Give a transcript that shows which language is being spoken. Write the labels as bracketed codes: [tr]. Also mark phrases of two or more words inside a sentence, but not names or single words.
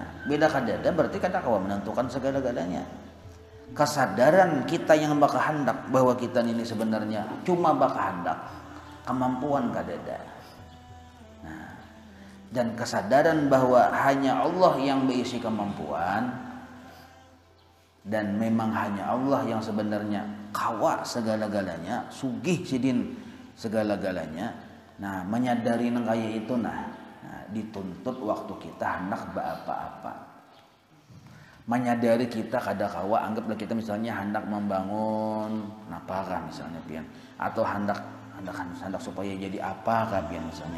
[bjn] Beda kadada berarti kada kawa menentukan segala-galanya. Kesadaran kita yang bakal hendak bahwa kita ini sebenarnya cuma bakal hendak, kemampuan kadada. Nah, dan kesadaran bahwa hanya Allah yang berisi kemampuan, dan memang hanya Allah yang sebenarnya kawa segala-galanya, sugih sidin segala-galanya. Nah menyadari nang kaya itu dituntut waktu kita hendak apa-apa. Menyadari kita kada kawa, anggaplah kita misalnya hendak membangun napakah misalnya pian, atau hendak supaya jadi apakah pian misalnya.